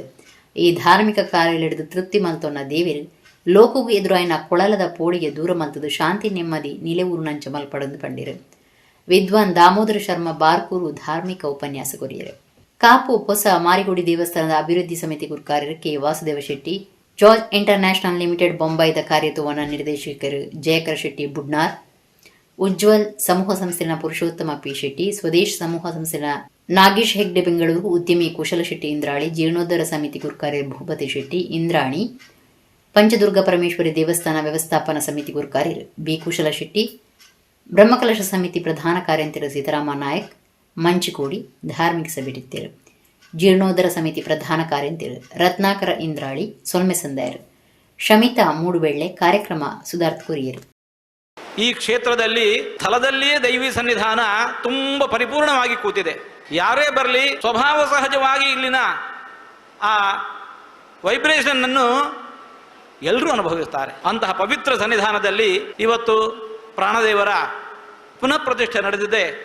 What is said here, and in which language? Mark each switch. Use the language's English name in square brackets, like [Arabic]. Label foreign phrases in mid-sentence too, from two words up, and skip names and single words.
[Tulu] ಈ ಧಾರ್ಮಿಕ ಕಾರ್ಯಲಿಡಿದು ತೃಪ್ತಿ ಮಲ್ತೊನ್ನ ದೇವಿರು ಲೋಕಗೂ ಎದುರಾಯಿನ ಕೊಳಲದ ಪೋಡಿಗೆ ದೂರ ಮಲ್ತದು ಶಾಂತಿ ನೆಮ್ಮದಿ ನಿಲೆಯೂರು ನಂಚ ಮಲ್ಪಡದು ಪಂಡಿರು. ವಿದ್ವಾನ್ ದಾಮೋದರ ಶರ್ಮ ಬಾರ್ಕೂರು ಧಾರ್ಮಿಕ ಉಪನ್ಯಾಸ ಕೊರಿಯರು. ಕಾಪು ಹೊಸ ಮಾರಿಗುಡಿ ದೇವಸ್ಥಾನದ ಅಭಿವೃದ್ಧಿ ಸಮಿತಿ ಗುರುಕಾರ್ಯರು ಕೆ ವಾಸುದೇವ ಶೆಟ್ಟಿ, ಜಾರ್ಜ್ ಇಂಟರ್ನ್ಯಾಷನಲ್ ಲಿಮಿಟೆಡ್ ಬೊಂಬೈದ ಕಾರ್ಯತ್ವವನ ನಿರ್ದೇಶಕರು ಜಯಕರ ಶೆಟ್ಟಿ ಬುಡ್ನಾರ್, ಉಜ್ವಲ್ ಸಮೂಹ ಸಂಸ್ಥೆನ ಪುರುಷೋತ್ತಮ ಪಿ ಶೆಟ್ಟಿ, ಸ್ವದೇಶ್ ಸಮೂಹ ಸಂಸ್ಥೆನ ನಾಗೇಶ್ ಹೆಗ್ಡೆ ಬೆಂಗಳೂರು, ಉದ್ಯಮಿ ಕುಶಲ ಶೆಟ್ಟಿ ಇಂದ್ರಾಳಿ, ಜೀರ್ಣೋದ್ಧಾರ ಸಮಿತಿ ಗುರುಕಾರ್ಯ ಭೂಪತಿ ಶೆಟ್ಟಿ ಇಂದ್ರಾಣಿ, ಪಂಚದುರ್ಗ ಪರಮೇಶ್ವರಿ ದೇವಸ್ಥಾನ ವ್ಯವಸ್ಥಾಪನಾ ಸಮಿತಿ ಗುರುಕಾರ್ಯರು ಬಿ ಕುಶಲ ಶೆಟ್ಟಿ, ಬ್ರಹ್ಮಕಲಶ ಸಮಿತಿ ಪ್ರಧಾನ ಕಾರ್ಯಂತರ ಸೀತಾರಾಮ ನಾಯಕ್ ಮಂಚಿಕೋಡಿ ಧಾರ್ಮಿಕ ಸಭೆ ಇಟ್ಟಿದ್ದರು. ಜೀರ್ಣೋದ್ಧಾರ ಸಮಿತಿ ಪ್ರಧಾನ ಕಾರ್ಯಂತರ ರತ್ನಾಕರ ಇಂದ್ರಾಳಿ ಸೊಲ್ಮೆ ಸಂದಾಯರು, ಶಮಿತಾ ಮೂಡುಬೆಳ್ಳೆ ಕಾರ್ಯಕ್ರಮ ಸುಧಾರ್ಥ ಕೊರಿಯರು. [Kannada] ಈ ಕ್ಷೇತ್ರದಲ್ಲಿ ಸ್ಥಳದಲ್ಲಿಯೇ ದೈವಿ ಸನ್ನಿಧಾನ ತುಂಬ ಪರಿಪೂರ್ಣವಾಗಿ ಕೂತಿದೆ. ಯಾರೇ ಬರಲಿ ಸ್ವಭಾವ ಸಹಜವಾಗಿ ಇಲ್ಲಿನ ಆ ವೈಬ್ರೇಷನ್ ಅನ್ನು ಎಲ್ಲರೂ ಅನುಭವಿಸ್ತಾರೆ. ಅಂತಹ ಪವಿತ್ರ ಸನ್ನಿಧಾನದಲ್ಲಿ ಇವತ್ತು ಪ್ರಾಣದೇವರ ಪುನಃ ಪ್ರತಿಷ್ಠೆ ನಡೆದಿದೆ.